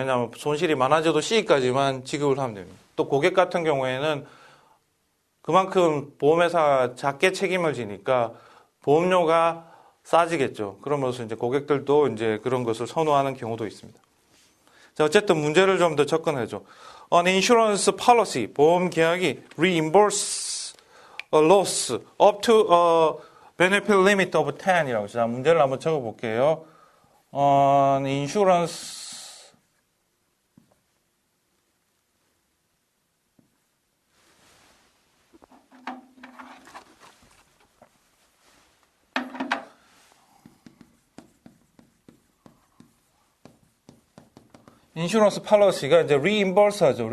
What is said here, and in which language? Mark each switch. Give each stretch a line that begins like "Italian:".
Korean: 왜냐하면 손실이 많아져도 C까지만 지급을 하면 됩니다. 또 고객 같은 경우에는 그만큼 보험회사가 작게 책임을 지니까 보험료가 싸지겠죠. 그러면서 이제 고객들도 이제 그런 것을 선호하는 경우도 있습니다. 자, 어쨌든 문제를 좀 더 접근하죠.
English: An insurance policy, 보험 계약이 reimburse a loss up to a benefit limit of 10이라고.
Korean: 자, 문제를 한번 적어볼게요. An insurance 인슈런스 팔러시가 이제 reimburse하죠.